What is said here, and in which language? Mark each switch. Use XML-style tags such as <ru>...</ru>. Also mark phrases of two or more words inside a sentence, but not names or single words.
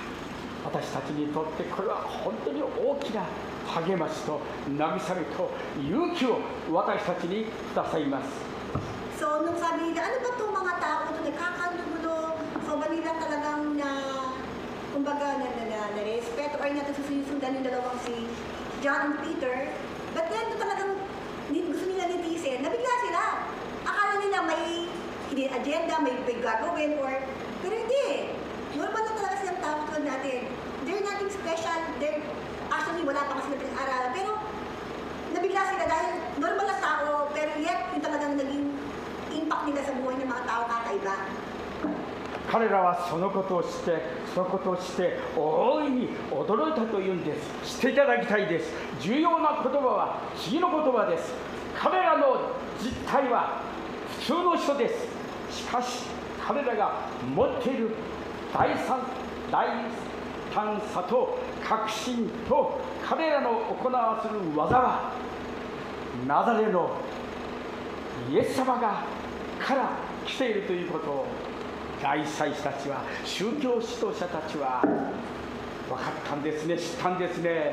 <ja>私たちにとってこれは本当に大きな励ましと慰めと勇気を私たちにくださいます。</ja> <tl>So nung sabi nila, ano ba itong mga tao ito, nakakalugulo, so ba nilang talagang kumbaga na-respeto or natususundan yung dalawang si John and Peter,</tl> <en>but then</en> <tl>talagang gusto nila nitisin, nabigla sila. Akala nila may agenda, may gagawin, pero hindi. Normal lang talaga silang tao tulad natin.</tl> <en>They're nothing special. Actually,</en> <tl>wala pa kasi pinag-aralan. Pero nabigla sila dahil normal lang tao, pero yet yung talagang naging impact nila sa buhay ng mga tao kakaiba.</tl> <ja>彼らはそのことを知って大いに驚いたというんです。知っていただきたいです。重要な言葉は次の言葉です。彼らの実態は普通の人です。しかし彼らが持っている大胆さと確信と彼らの行わせる技はナザレのイエス様から来ているということを大祭司たちは、宗教指導者たちは分かったんですね、知ったんですね。</ja>